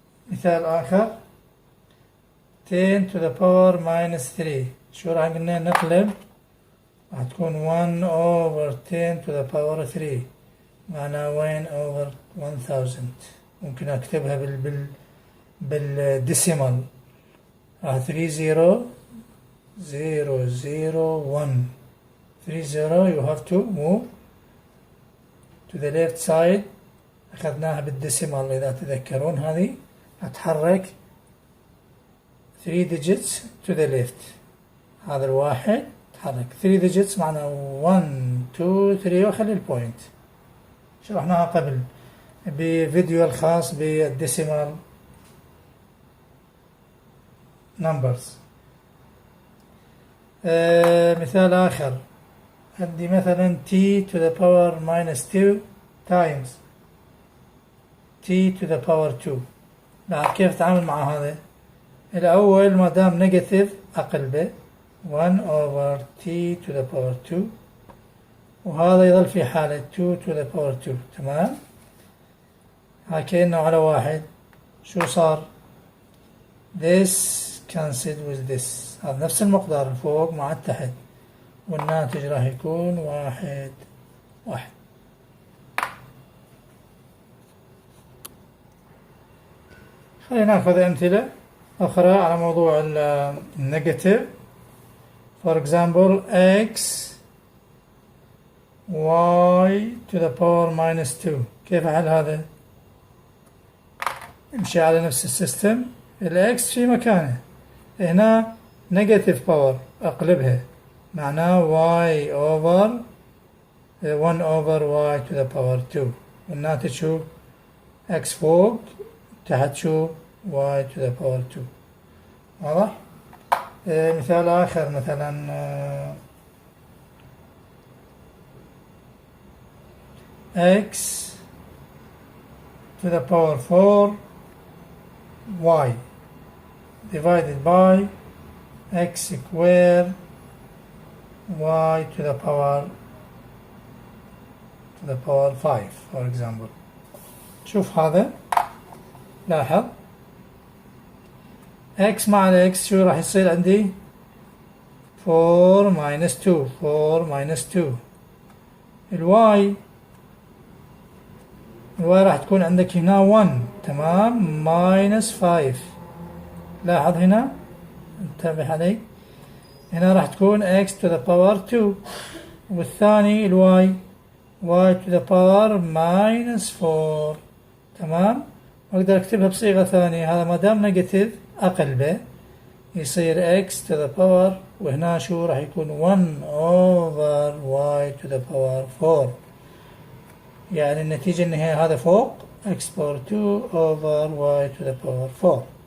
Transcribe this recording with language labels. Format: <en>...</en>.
<ar>مثال آخر</ar> <en>10 to the power minus 3.</en> <ar>شو راح قلنا نقلب؟ راح تكون</ar> <en>1 over 10 to the power 3</en> <ar>معناها 1 over 1000. ممكن أكتبها بالديسيمال. راح 30 0 0 1 30.</ar> <en>you have to move to the left side.</en> <ar>أخذناها بالديسيمال إذا تذكرون. هذه أتحرك</ar> <en>3 digits to the left.</en> <ar>هذا الواحد تحرك</ar> <en>3 digits</en> <ar>معنى 1 2 3 وخلي البوينت. شرحناها قبل بفيديو الخاص بالديسيمال نمبرز. مثال آخر عندي مثلا</ar> <en>t to the power minus 2 times t to the power 2.</en> <ar>لاحظ كيف أتعامل مع هذا. الأول ما دام نيجاتيف أقلبه</ar> <en>1 over t to the power 2</en> <ar>وهذا يظل في حالة 2 to the power 2. تمام. ها كأنه على واحد. شو صار؟</ar> <en>this cancelled with this.</en> <ar>هذا نفس المقدار فوق مع التحت والناتج راح يكون 1 1. خلينا ناخذ أمثلة أخرى على موضوع النيجاتيف.</ar> <en>for example x y to the power minus 2.</en> <ar>كيف أحل هذا؟ نمشي على نفس السيستم. الإكس في مكانه هنا نيجاتيف باور أقلبها معناه y over 1 over</ar> <en>y to the power 2</en> <ar>والناتج شو؟ x فوق تحت شو؟ y to the power 2. واضح؟ مثال آخر مثلا</ar> <en>x to the power 4 y divided by x square y to the power 5 for example.</en> <ar>شوف هذا لاحظ x مع الاكس شو راح يصير عندي 4 minus 2 4 minus 2. الواي راح تكون عندك هنا 1 تمام minus 5. لاحظ هنا انتبه علي هنا راح تكون</ar> <en>x to the power 2</en> <ar>والثاني الواي y to the power minus 4. تمام. أقدر أكتبها بصيغة ثانية. هذا ما دام نيجاتيف أقلبه يصير x to the power وهنا شو راح يكون</ar> <en>1 over y to the power 4.</en> <ar>يعني النتيجة النهائية هذا فوق</ar> <en>x power 2 over y to the power 4.</en>